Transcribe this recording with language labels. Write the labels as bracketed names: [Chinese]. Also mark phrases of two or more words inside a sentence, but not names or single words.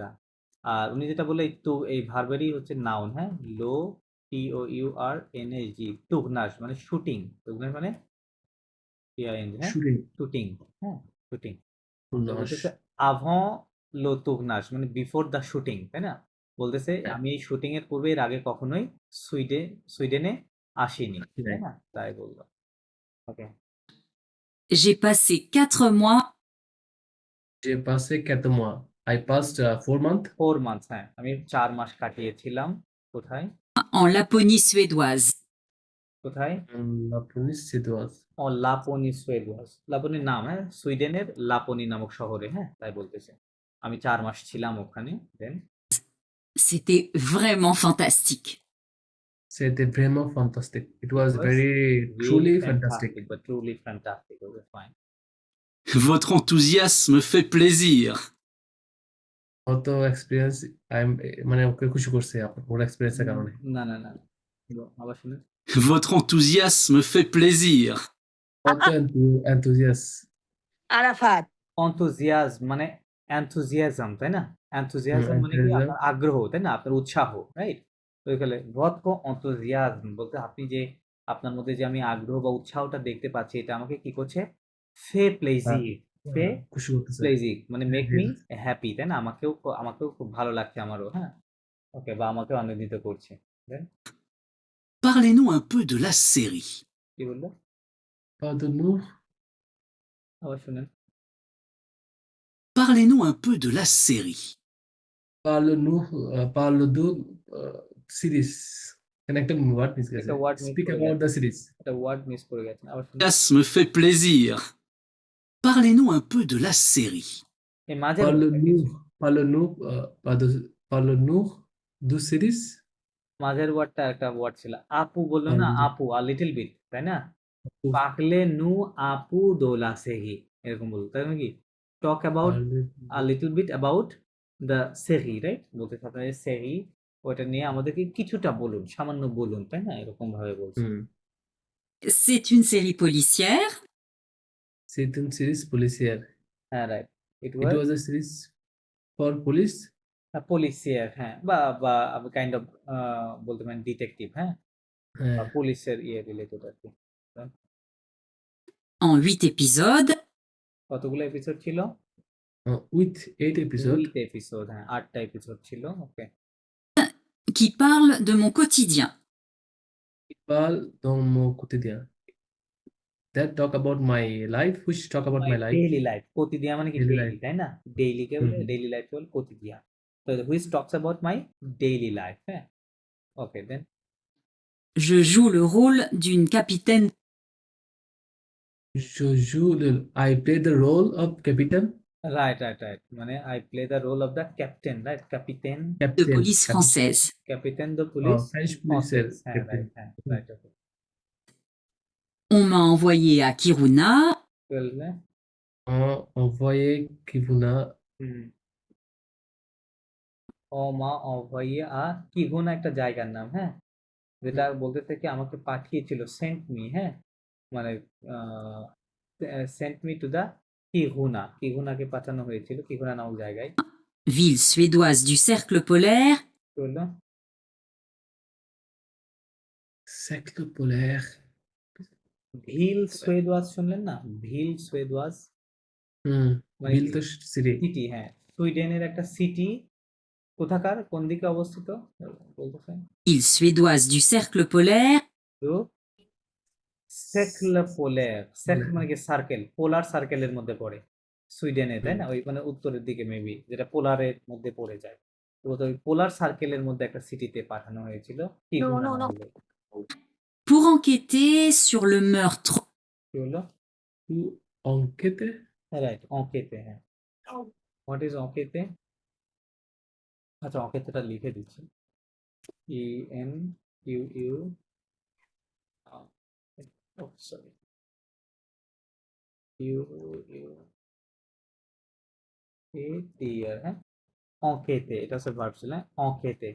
[Bangla] আর উনি যেটা বলে এই ভার্বেরই হচ্ছে নাউন, হ্যাঁ, লো TOURNAG, টুকনাস মানে শুটিং, টুকনাস মানে TING, হ্যাঁ, [English] shooting, [Bangla] শুটিং, হ্যাঁ, শুটিং। [French] tournage, [Bangla] বলতেছে [French] avant le tournage [Bangla] মানে [English] before the shooting, [Bangla] তাই না? বলতেছে আমি এই শুটিং এর পূর্বে এর আগে কখনোই সুইডেনে আসিনি, তাই [English] right. [Bangla] না? তাই বললো। ওকে, [French] J'ai passé 4 mois J'ai passé 4 mois, [English] I passed 4 months 4 মান্থস, [Bangla] হ্যাঁ, আমি 4 মাস কাটিয়েছিলাম কোথায়, [French] en Laponie suédoise. [Bangla] কোথায়, [French] en Laponie suédoise, en Laponie suédoise, [Bangla] লাপনির নাম, হ্যাঁ, সুইডেনের লাপনি নামক শহরে, হ্যাঁ, তাই বলতেছে আমি 4 মাস ছিলাম ওখানে। দেন [French] C'était vraiment fantastique. c'était vraiment fantastic, [English] it was was very truly fantastic. but truly fantastic. Okay, fine. [French] Votre enthousiasme fait plaisir. [Bangla] কত এক্সপিরিয়েন্স, মানে ওকে খুশি করছে ওর এক্সপিরিয়েন্সের কারণে। না না না, আবার শুনুন। [French] Votre enthousiasme fait plaisir. [Bangla] কত এনথুজিয়াস, আরাফাত enthusiasm মানে enthusiasm, তাই না? enthusiasm মানে কি [English] enthusiasm, [Bangla] আপনার আগ্রহ, তাই না? আপনার উৎসাহ, রাইট? তো এখানে votre enthusiasm বলতে আপনি যে আপনার মধ্যে যে আমি আগ্রহ বা উৎসাহটা দেখতে পাচ্ছি, এটা আমাকে কি করছে? [French] fait plaisir, fait [Bangla] খুশি করতেছে, [English] plaisir মানে make me Yes. happy, [Bangla] তাই না? আমাকেও খুব ভালো লাগছে আমারও, হ্যাঁ? ওকে, বা আমাকেও আনন্দিত করছে। দেন [French] Parlez-nous un peu de la série. [Bangla] কি বললো? [French] Pardonne-nous, [Bangla] আবার শুনেন। [French] Parlez-nous un peu de la série. parle-nous, parle-nous, [English] series, connected word [Bangla] মিস গেছে, একটা ওয়ার্ড মিস [English] speak [Bangla] করে [English] about [Bangla] গেছে, [English] the series, [Bangla] একটা ওয়ার্ড মিস করে গেছেন, আবার শুনুন। [French] Enthousiasme fait plaisir. Parlez-nous un peu de la série. [Bangla] এই মাঝের ওয়ার্ডটা কি? [French] parle-nous, parle-nous du series, [Bangla] মাঝের ওয়ার্ডটা একটা ওয়ার্ড ছিল, আপু বললো না, [French] parle-nous, [Bangla] আপু আর [English] little bit, [Bangla] তাই না? [French] parlez-nous un peu de la série, [Bangla] এরকম বলতো, তাই নাকি? [English] talk about a little bit about the série, right? [Bangla] বলতে আপনার সেহি, ওটা নিয়ে আমাদেরকে কিছুটা বলুন, সামান্য বলুন, তাই না? এরকম ভাবে বলছে। [French] C'est une série policière c'est une series policière, [Bangla] হ্যাঁ, [English] রাইট, ইট it ওয়াজ was a series for police, [Bangla] পুলিশিয়ার, হ্যাঁ, বা [English] kind of [Bangla] বলতে পারেন ডিটেকটিভ, হ্যাঁ, বা পুলিশের রিলেটেড আর কি। [French] en 8 épisodes [Bangla] কতগুলো এপিসোড ছিল? [English] with 8 episodes [Bangla] 8 এপিসোড, হ্যাঁ, 8টা এপিসোড ছিল। ওকে, [French] qui parlent de mon quotidien. qui parle dans mon quotidien, [English] that talk about my life, which talk about my life, daily life, [Bangla] প্রতিদিন মানে কি [English] daily ডেইলি, life, [Bangla] তাই না? ডেইলি কে বলে, হুম। [English] daily life [Bangla] বলে প্রতিদিন। তো [English] which talks about my daily life, [Bangla] হ্যাঁ, [English] okay, then [French] Je joue le rôle d'une capitaine [English] I play the role of captain, right right right মানে I play the role of the captain, right, ক্যাপিটেন, [French] de [English] captain, [French] police française. capitaine de police [English] French police, [Bangla] ফ্রান্সেস, হ্যাঁ, [English] captain. রাইট, হ্যাঁ, রাইট, ওকে, [French] On m'a envoyé à Kiruna [Bangla] বলবে, [French] Envoyé Kivuna, [Bangla] ও মা অভয়ে কি গুণ একটা জায়গার নাম, হ্যাঁ, যেটা বলতেছে কি আমাকে পাঠিয়েছিল, [English] sent me, [Bangla] হ্যাঁ, মানে [English] sent me to the Kiruna, [Bangla] কিহুনাকে পাঠানো হয়েছিল কিহুনা নামক জায়গায়। [French] ville suédoise du cercle polaire, [Bangla] কি বললো? [French] Cercle polaire. ville suédoise [Bangla] শুনলেন না? [French] ville suédoise হুম, [Bangla] মানে বিল তো সিটি। সিটি, হ্যাঁ, সুইডেনের একটা সিটি। কোথাকার, কোন দিকে অবস্থিত বলতেছে? [French] ville suédoise du cercle polaire, [Bangla] তো [French] cercle polaire, [Bangla] সেক মানে কি সার্কেল, [English] polar circle [Bangla] মধ্যে পড়ে সুইডেনে, তাই না? ওই মানে উত্তরের দিকে মেবি, যেটা পোলারের মধ্যে পড়ে যায়। তো ওই [English] polar circle [Bangla] মধ্যে একটা সিটিতে পাঠানো হয়েছিল কিহুনা নামক। [French] pour enquêter sur le meurtre [Bangla] কি বললো? [French] অঙ্কেতে [English] রাইট, অঙ্কেতে, হ্যাঁ। what is অঙ্কেতে? [Bangla] আচ্ছা, অঙ্কেতেটা লিখে দিচ্ছি। ENQU, সরি, হ্যাঁ, অঙ্কেতে, এটা হচ্ছে ভার্ব ছিল, হ্যাঁ, অঙ্কেতে।